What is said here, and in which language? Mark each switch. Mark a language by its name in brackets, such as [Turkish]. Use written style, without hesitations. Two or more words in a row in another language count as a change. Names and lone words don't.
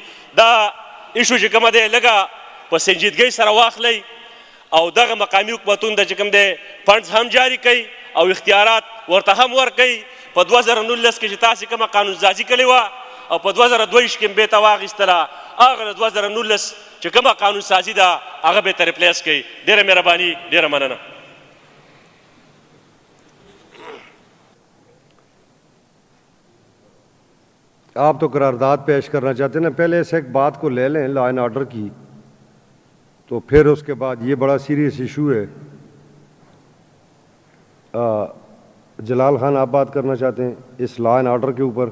[Pashto] دا ایشو چې کومه دی لږه په سنجیدګۍ سره واخلئ او دغه مقامي حکومتونو ته چې کوم دی فنډز هم جاري کوي او اختیارات ورته هم ورکوي. په 2019 کې چې تاسې کومه قانونسازي کړې وه او په 2022 کې بیرته واخیستله، هغه د 2019 چې کومه قانونسازي ده هغه بیرته ریپلیس کوي. ډېره مهرباني، ډېره مننه. [Urdu] آپ تو قرارداد پیش کرنا چاہتے ہیں نا، پہلے اس ایک بات کو لے لیں [English] law and order [Urdu] کی، تو پھر اس کے بعد یہ بڑا [English] serious issue [Urdu] ہے. جلال خان آپ بات کرنا چاہتے ہیں اس [English] law and order [Urdu] کے اوپر?